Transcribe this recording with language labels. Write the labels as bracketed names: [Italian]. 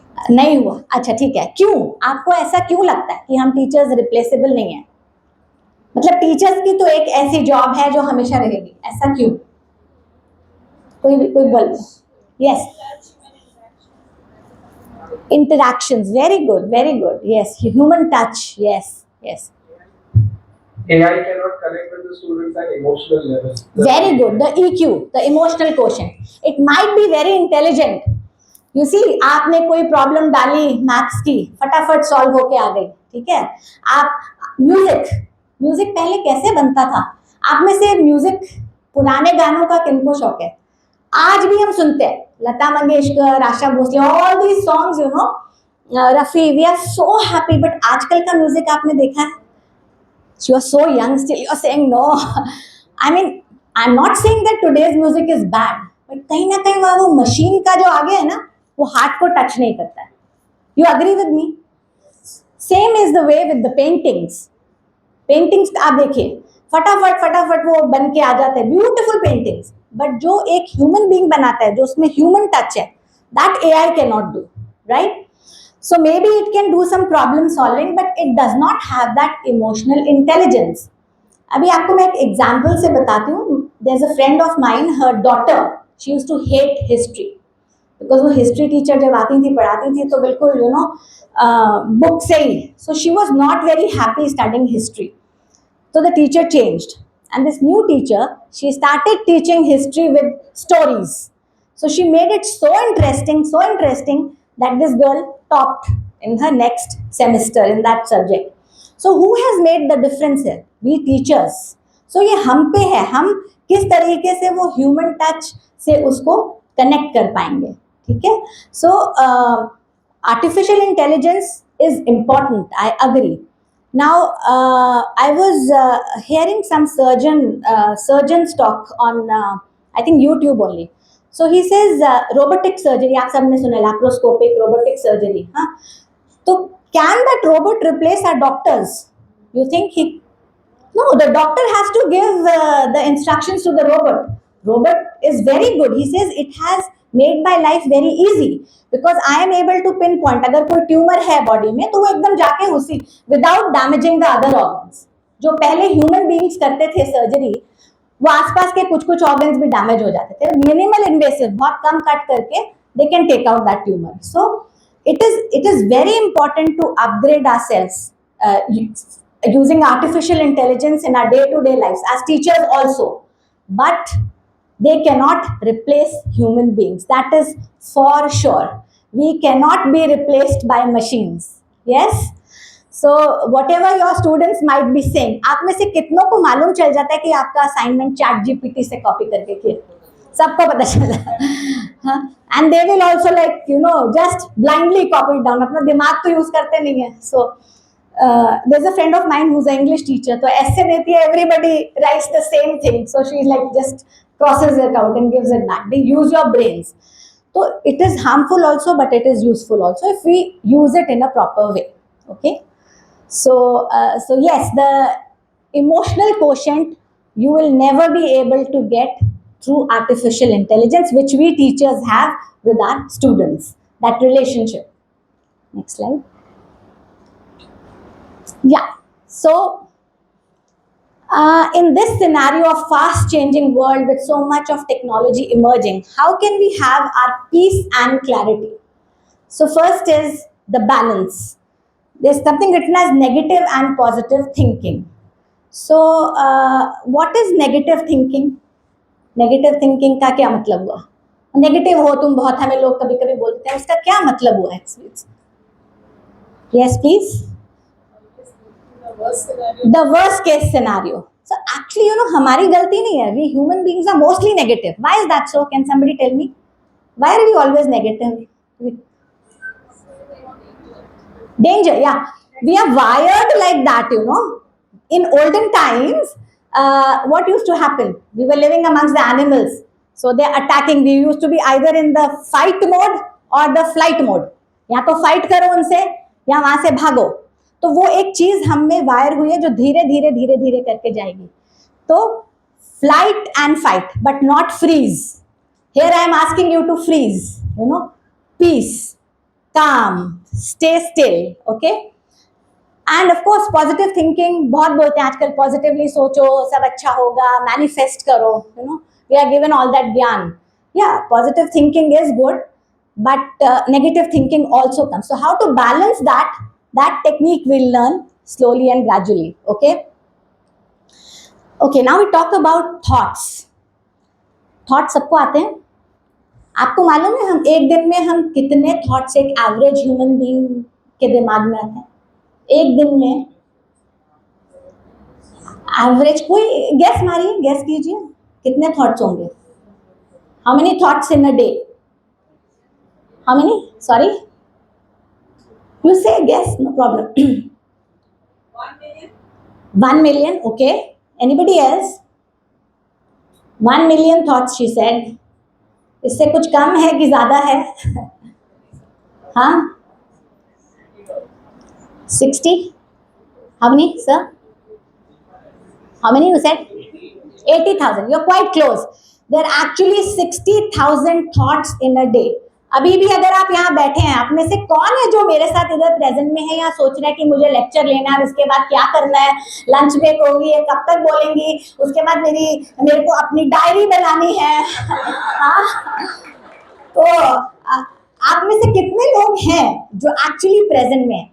[Hindi] नहीं हुआ. अच्छा ठीक है, क्यों आपको ऐसा क्यों लगता है कि हम टीचर्स रिप्लेसेबल नहीं है? मतलब टीचर्स की तो एक ऐसी जॉब है जो हमेशा रहेगी, ऐसा क्यों? कोई बोल। [English] Yes, interactions, very good, very good. Yes, human touch. Yes, yes. AI cannot connect with the students at emotional level. Very good. The EQ, the emotional quotient. It might be very intelligent. You see, [Hindi] आपने कोई problem डाली maths की, फटाफट solve होके आ गई, ठीक है? आप म्यूजिक, म्यूजिक पहले कैसे बनता था? आप में से म्यूजिक, पुराने गानों का किनको शौक है? आज भी हम सुनते हैं [English] Lata Mangeshkar, Asha Bhosle, all these songs, you know, Rafi, we are so happy. But [Hindi] आजकल का म्यूजिक आपने देखा है? [English] You are so young still, you are saying no. I mean, I'm not saying that today's music is bad, but [Hindi] कहीं ना कहीं वो machine का जो आगे है ना, वो हार्ट को टच नहीं करता है. [English] You agree with me? Same is the way with the paintings. [Hindi] Paintings आप देखिए, फटाफट फटाफट वो बन के आ जाते हैं, ब्यूटीफुल पेंटिंग्स, बट जो एक ह्यूमन बीइंग बनाता है, जो उसमें ह्यूमन टच है, [English] That AI can not do, right? So maybe it can do some problem solving, but it does not have that emotional intelligence. [Hindi] अभी आपको मैं एक एग्जाम्पल से बताती हूँ. [English] there is a friend of mine, her daughter, she used to hate history, because [Hindi] वो history teacher जब आती थी, पढ़ाती थी, तो बिल्कुल यू नो बुक से ही, [English] So she was not very happy studying history. So the teacher changed, and this new teacher, she started teaching history with stories. So she made it so interesting that this girl topped in her next semester in that subject. So who has made the difference here? We teachers. So [Hindi] ये हम पे है, हम किस तरीके से वो [English] human touch [Hindi] से उसको connect कर पाएंगे, ठीक है? [English] So artificial intelligence is important, I agree. Now, I was hearing some surgeons talk on, I think YouTube only. So he says robotic surgery. [Hindi] आप सबने सुना [English] laparoscopic robotic surgery, [Hindi] हाँ? तो [English] can that robot replace our doctors? You think he? No, the doctor has to give the instructions to the robot. Robot is very good. He says it has made my life very easy because I am able to pinpoint. [Hindi] अगर कोई tumour है body में, तो वो एकदम जाके उसी, [English] without damaging the other organs. [Hindi] जो पहले ह्यूमन बीइंग्स करते थे सर्जरी, वो आसपास के कुछ कुछ ऑर्गन्स भी डैमेज हो जाते थे. [English] minimal invasive, [Hindi] बहुत कम कट करके [English] They can take out that tumour. [Hindi] So [English] it is very important to upgrade ourselves using artificial intelligence in our day-to-day lives as teachers also, but they cannot replace human beings, that is for sure. We cannot be replaced by machines. Yes. So whatever your students might be saying, [Hindi] आप में से कितनों को मालूम चल जाता है कि आपका असाइनमेंट चैट जीपीटी से कॉपी करके किया? सबको पता चला. [English] and they will also like you know just blindly copy down, [Hindi] अपना दिमाग तो यूज करते नहीं है. [English] so there's a friend of mine who's an English teacher, [Hindi] तो ऐसे देती है, [English] everybody writes the same thing, so she's like just crosses it out and gives it back. They use your brains. So it is harmful also, but it is useful also if we use it in a proper way. Okay. So yes, the emotional quotient you will never be able to get through artificial intelligence, which we teachers have with our students. That relationship. Next slide. Yeah. So in this scenario of fast changing world with so much of technology emerging, how can we have our peace and clarity? So first is the balance. There's something written as negative and positive thinking. So what is negative thinking? [Hindi] Negative thinking का क्या मतलब हुआ? Negative हो तुम बहुत, हमें लोग कभी कभी बोलते हैं, उसका क्या मतलब हुआ? [English] Yes please. The worst case scenario. So actually, you know, [Hindi] हमारी गलती नहीं है. [English] We human beings are mostly negative. Why is that so? Can somebody tell me? Why are we always negative? Danger, yeah. We are wired like that, you know. In olden times, what used to happen? We were living amongst the animals. So they are attacking. We used to be either in the fight mode or the flight mode. [Hindi] या तो fight करो उनसे या वहां से भागो. तो वो एक चीज हम में वायर हुई है जो धीरे धीरे धीरे धीरे करके जाएगी. तो [English] Flight and fight, but not freeze. Here I am asking you to freeze, you know, peace, calm, stay still, okay? And of course positive thinking, [Hindi] बहुत बोलते हैं आजकल पॉजिटिवली सोचो, सब अच्छा होगा, मैनिफेस्ट करो, [English] You know, we are given all that ज्ञान. [Hindi] या [English] Positive thinking is good, but negative thinking also comes. So how to balance that, that technique we'll learn slowly and gradually. Okay, now we talk about thoughts. [Hindi] Thoughts सबको आते हैं? आपको मालूम है हम एक दिन में हम कितने थॉट्स एक एवरेज ह्यूमन बीइंग के दिमाग में आते हैं? एक दिन में एवरेज, कोई गेस मारिए, गेस कीजिए कितने थॉट्स होंगे? How many thoughts in a day? [English] How many? Sorry? You say guess, no problem. 1 million. 1 million, okay. Anybody else? 1 million thoughts, she said. [Hindi] इससे कुछ कम है कि ज्यादा है? हाँ? [English] 60? How many, sir? How many you said? 80,000. You're quite close. There are actually 60,000 thoughts in a day. [Hindi] अभी भी अगर आप यहाँ बैठे हैं, आप में से कौन है जो मेरे साथ इधर प्रेजेंट में है, या सोच रहा है कि मुझे लेक्चर लेना है, उसके बाद क्या करना है, लंच ब्रेक होगी, ये कब तक बोलेंगी, उसके बाद मेरे को अपनी डायरी बनानी है. हाँ, तो आप में से कितने लोग हैं जो एक्चुअली प्रेजेंट में हैं?